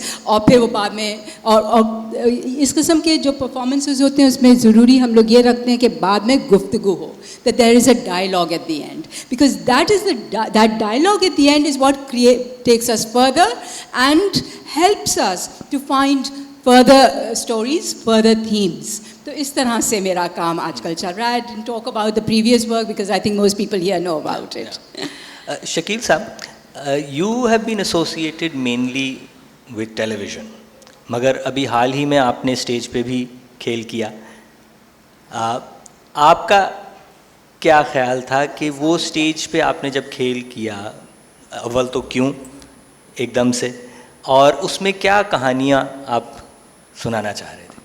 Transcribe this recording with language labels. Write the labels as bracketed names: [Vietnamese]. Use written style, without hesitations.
[Urdu] اور پھر وہ بعد میں اور اس قسم کے جو پرفارمنسز ہوتے ہیں اس میں ضروری ہم لوگ یہ رکھتے ہیں کہ بعد میں گفتگو ہو, [English] that there is a dialogue at the end, because that dialogue at the end is what takes us further and helps us to find further stories, further themes. [Urdu] تو اس طرح سے میرا کام آج کل چل رہا ہے. [English] I didn't talk about the previous work because I think most people here know about it. [Urdu] Shakil Saab, [English] you have been associated mainly with television, [Urdu] مگر ابھی حال ہی میں آپ نے اسٹیج پہ بھی کھیل کیا. آپ کا کیا خیال تھا کہ وہ اسٹیج پہ آپ نے جب کھیل کیا, اول تو کیوں ایک دم سے, اور اس میں کیا کہانیاں آپ سنانا چاہ رہے تھے؟